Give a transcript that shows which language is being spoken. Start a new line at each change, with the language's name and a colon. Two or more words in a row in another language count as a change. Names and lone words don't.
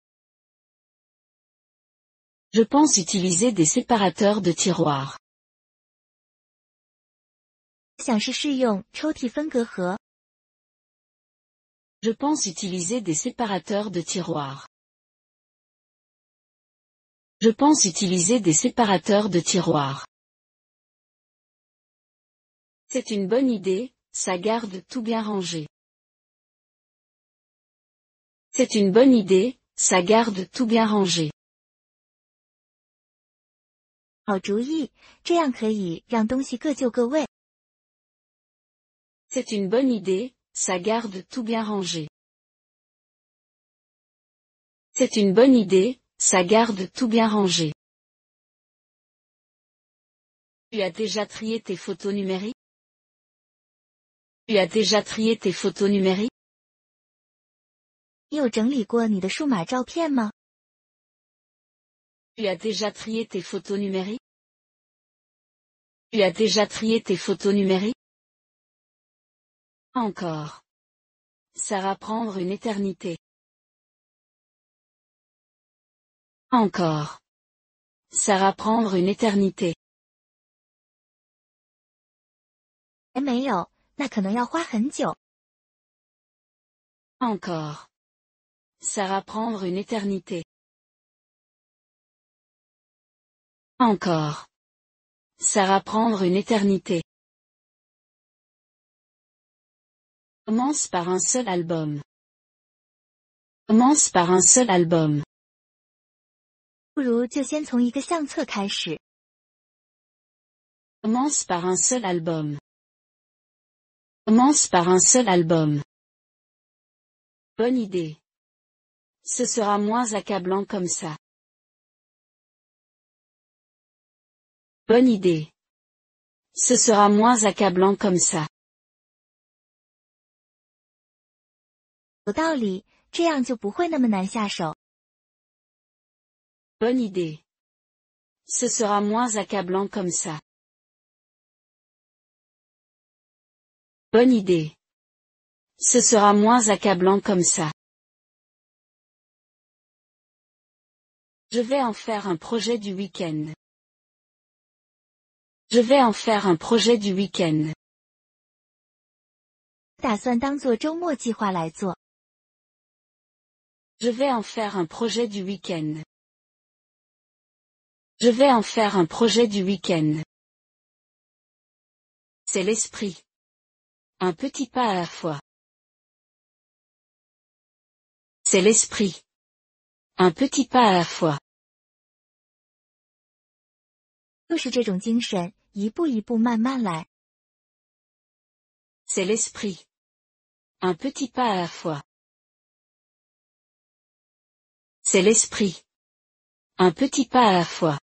French: Je pense utiliser des séparateurs de tiroirs.
Chinese: 想是试用抽屉分隔盒。
French: Je pense utiliser des séparateurs de tiroirs. Je pense utiliser des séparateurs de tiroirs. C'est une bonne idée, ça garde tout bien rangé. C'est une bonne idée, ça garde tout bien rangé.
Chinese: 好主意，这样可以让东西各就各位。
French: C'est une bonne idée, ça garde tout bien rangé. C'est une bonne idée, ça garde tout bien rangé. Tu as déjà trié tes photos numériques? Tu as déjà trié tes photos numériques?
Chinese: 你有整理过你的数码照片吗？
French: Tu as déjà trié tes photos numériques? Tu as déjà trié tes photos numériques? Encore. Ça va prendre une éternité. Encore. Ça va prendre une éternité.
Chinese: 还没有，那可能要花很久。
French: Encore. Ça va prendre une éternité. Encore. Ça va prendre une éternité. Commence par un seul album. Commence par un seul album.
Chinese: 不如就先从一个相册开始。
French: Commence par un seul album. Commence par un seul album. Bonne idée. Ce sera moins accablant comme ça. Bonne idée. Ce sera moins accablant comme ça.
Chinese: 有道理，这样就不会那么难下手。
French: Bonne idée. Ce sera moins accablant comme ça. Bonne idée. Ce sera moins accablant comme ça. Je vais en faire un projet du week-end. Je vais en faire un projet du week-end.
Chinese: 打算当做周末计划来做。
French: Je vais en faire un projet du week-end. Je vais en faire un projet du week-end. C'est l'esprit. Un petit pas à la fois. C'est l'esprit. Un petit pas à la fois.
Chinese: 就是这种精神，一步一步慢慢来。
French: C'est l'esprit. Un petit pas à la fois. C'est l'esprit. Un petit pas à la fois.